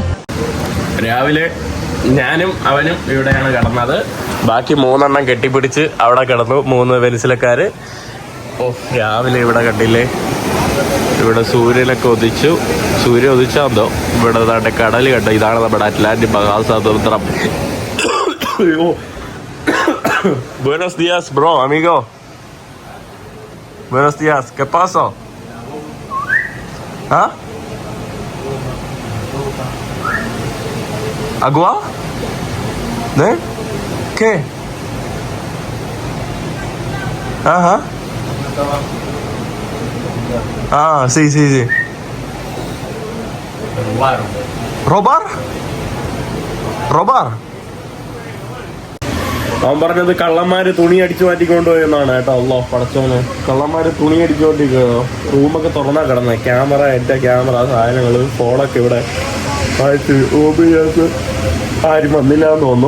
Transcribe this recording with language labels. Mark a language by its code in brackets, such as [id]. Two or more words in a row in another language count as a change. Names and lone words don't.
[ml] രാവിലെ ഞാനും അവനും ഇവിടെയാണ് കിടന്നത്. ബാക്കി 3 എണ്ണം കെട്ടിപ്പിടിച്ച് അവിടെ കിടന്നു, 3 വെനിസിലക്കാർ. രാവിലെ ഇവിടെ കണ്ടില്ലേ, ഇവിടെ സൂര്യനൊക്കെ ഉദിച്ചു. സൂര്യൻ ഉദിച്ചാന്തോ ഇവിടെ നാട്ടെ കടൽ കണ്ടോ. ഇതാണ് നമ്മുടെ അറ്റ്ലാന്റിക് മഹാസമുദ്രം. [es] Buenos días, bro, amigo. Buenos días, ¿qué pasó? ¿Ah? ¿Agua? ¿Eh? ¿Qué? Ajá. Ah, sí. ¿Robar? [ml] അവൻ പറഞ്ഞത് കള്ളന്മാര് തുണി അടിച്ചു മാറ്റിക്കൊണ്ടുപോയെന്നാണ് കേട്ടോ. അല്ലോ പടച്ചോന്, കള്ളന്മാര് തുണി അടിച്ചുകൊണ്ടിരിക്കുകയോ. റൂമൊക്കെ തുറന്നാ കിടന്നേ. ക്യാമറ, എൻ്റെ ക്യാമറ, സാധനങ്ങള്, ഫോണൊക്കെ ഇവിടെ ആയിട്ട് OBS ആരും വന്നില്ല എന്ന് തോന്നുന്നു.